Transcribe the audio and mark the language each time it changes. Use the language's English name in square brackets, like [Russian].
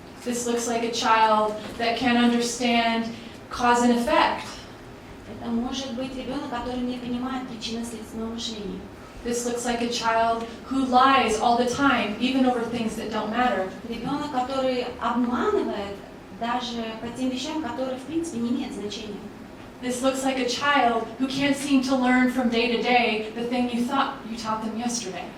[English] This looks like a child that can't understand cause and effect. [Russian] Это может быть ребенок, который не понимает причинно-следственного мышления. [English] This looks like a child who lies all the time, even over things that don't matter. [Russian] Ребенок, который обманывает даже по тем вещам, которые в принципе не имеют значения. [English] This looks like a child who can't seem to learn from day to day the thing you thought you taught them yesterday.